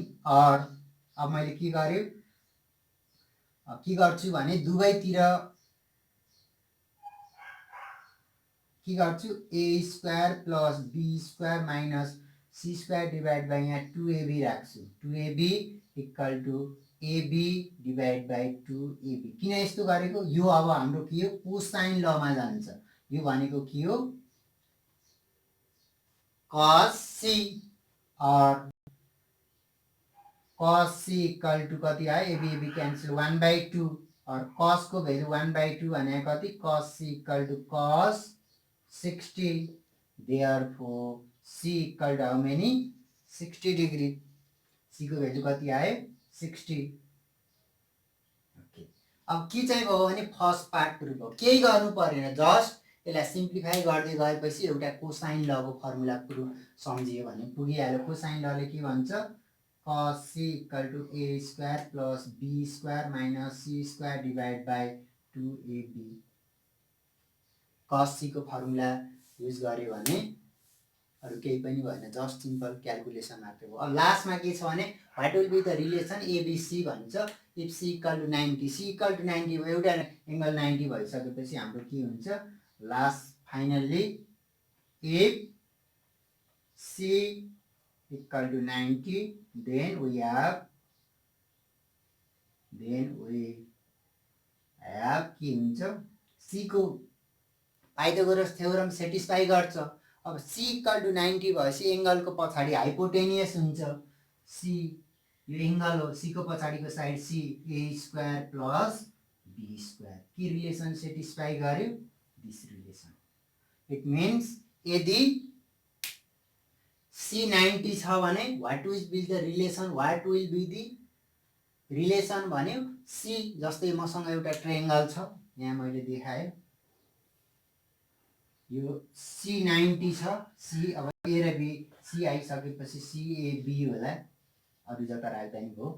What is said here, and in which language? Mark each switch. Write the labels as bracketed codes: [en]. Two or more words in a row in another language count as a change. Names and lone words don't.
[ne] अब मैले के गर्छु भने दुवैतिर के गर्छु [en] a square plus b square minus c square divide by [ne] यहाँ 2ab राख्छु, [en] 2ab equal to ab divide by 2ab. [ne] किन यस्तो गरेको यो अब हाम्रो के हो कोसाइन लमा जान्छ, यो भनेको के हो cos c और [en] cos c equal to [ne] कति आयो [en] ab cancel [ne] 1/2 और cos को भ्यालु 1/2 भने कति [en] cos c equal to cos 60, therefore c equal to how many 60 degree, c [ne] को भ्यालु कति आयो [en] 60। [ne] ओके अब के चाहिँ भयो भने [en] first part proof [ne] हो, केही गर्नु परेन, जस्ट यसलाई सिम्प्लिफाई गर्दै गएपछि एउटा कोसाइन लको [en] formula proof [ne] सम्झियो भने पुगिहाल्यो। कोसाइन लले के भन्छ [en] cos c equal to a square plus b square minus c square divide by 2ab. [ne] cos c को फर्मुला युज गर्यो भने अरू केही पनि भएन, [en] just simple calculation [ne] मात्रै हो। अब लास्टमा के छ भने [en] what will be the relation abc भन्छ if c equal to 90, c equal to 90, c इक्वल टू 90 [ne] एउटा एङ्गल 90 भइसकेपछि हाम्रो के हुन्छ [en] last finally if c equal to 90 then we have [ne] के हुन्छ c को पाइथागोरस थ्योरम सेटिस्फाई गर्छ। अब c इक्वल टू 90 भएपछि एङ्गलको पछाडि हाइपोटेनियस हुन्छ, c यो एङ्गल हो, c को पछाडिको साइड c [en] a square plus b square [ne] के रिलेसन सेटिस्फाई गर्यो [en] this relation. it means [ne] यदि c 90 छ भने [en] what will be the relation [ne] भन्यो c जस्तै मसँग एउटा ट्रायंगल छ यहाँ मैले देखाएँ यो c 90 छ, c अब a र b c आइसकेपछि c a b होला, अरु जता राख्दा नि भयो।